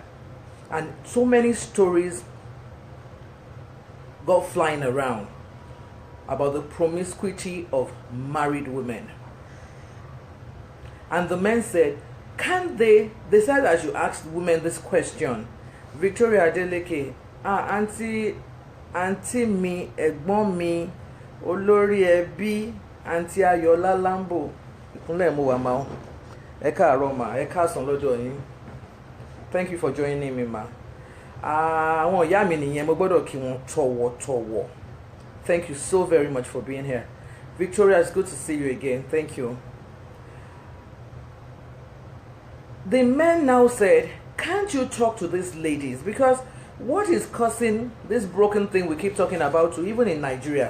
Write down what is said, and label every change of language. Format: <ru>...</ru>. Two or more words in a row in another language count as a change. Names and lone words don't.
<en>And so many stories got flying around about the promiscuity of married women. And the men said, can't they said I should ask women this question.</en> <yo>Victoria Adeleke, auntie mi, ẹ̀gbọ́n mi, olórí ẹbí, auntie Ayola Lambo. Ìkúnlẹ̀ mo wà ma. Ẹ káàárọ̀ ma, ẹ káàsán lọ́jọ́ yín.</yo> <en>Thank you for joining me, ma.</en> <yo>Àwọn ìyá mi nìyẹn, mo gbọ́dọ̀ kí wọn tọ̀wọ̀tọ̀wọ̀.</yo> <en>Thank you so very much for being here. Victoria, it's good to see you again. Thank you. The men now said, can't you talk to these ladies? Because what is causing this broken thing we keep talking about to, even in Nigeria?</en>